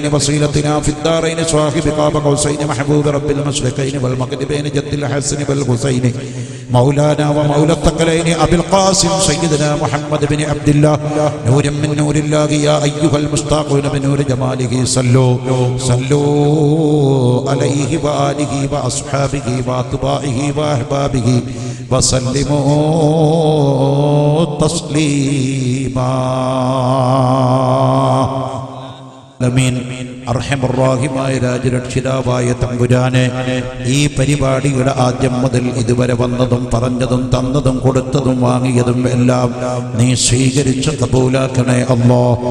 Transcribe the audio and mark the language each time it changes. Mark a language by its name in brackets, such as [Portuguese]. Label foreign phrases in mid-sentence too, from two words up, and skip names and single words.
[Arabic] وصيلتنا في الدارين صاحب قاب قوسين محبوب رب المشرقين والمغربين جد الحسن والحسين مولانا ومولى الثقلين أبي القاسم سيدنا محمد بن عبد الله نور من نور الله يا أيها المشتاقون بنور جماله صلوا عليه وآله وأصحابه وأتباعه وأحبابه وسلموا تسليما. [Malayalam] അർഹമർറാഹിമായ രാജരക്ഷിതാവായ തമ്പുരാനെ, ഈ പരിപാടിയുടെ ആദ്യം മുതൽ ഇതുവരെ വന്നതും പറഞ്ഞതും തന്നതും കൊടുത്തതും വാങ്ങിയതും എല്ലാം നീ സ്വീകരിച്ച് കബൂലാക്കണേ അല്ലാഹ്.